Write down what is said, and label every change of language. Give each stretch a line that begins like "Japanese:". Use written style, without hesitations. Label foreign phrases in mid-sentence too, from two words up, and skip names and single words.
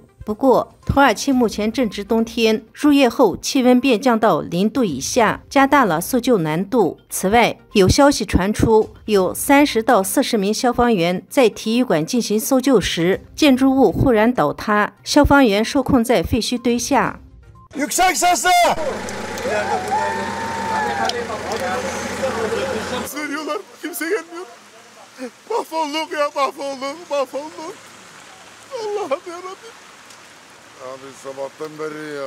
Chinese: 不过，土耳其目前正值冬天，入夜后气温便降到0度以下，加大了搜救难度。此外，有消息传出，有30到40名消防员在体育馆进行搜救时，建筑物忽然倒塌，消防员受困在废墟堆下。
Turkish: Yüksek sesle! Söylüyorlar, kimse gelmiyor. Mahvolduk ya, mahvolduk. Allah'ım yarabbim. Abi sabahtan beri ya,